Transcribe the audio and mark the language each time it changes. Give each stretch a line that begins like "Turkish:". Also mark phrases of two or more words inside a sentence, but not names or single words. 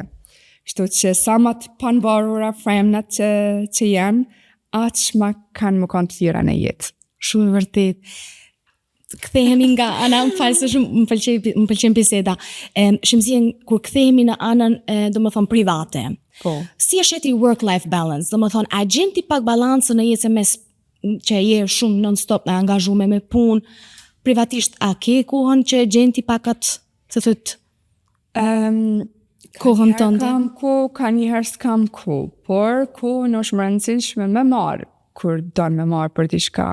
Albanian: Kështu që sa më të panvarura femnat që janë, aq më kanë më kanë të tjera në jetë. Shumë e vërtet. Kthehemi nga ana, më falë se shumë më pëlqen biseda. Shemzien, kur kthehemi në anën domethënë private. Po. Si e sheti
English: work-life balance?
Albanian: Domethënë, a gjen ti pak balancën në jetë mes që je shumë non-stop e angazhuar me punë, privatisht a ke kohën që gjen ti pak atë, se thot kohën tënde? Kam kohë, ka njëherë s'kam kohë, por kohën është më rëndësishme me marë, kur do me marë për diçka.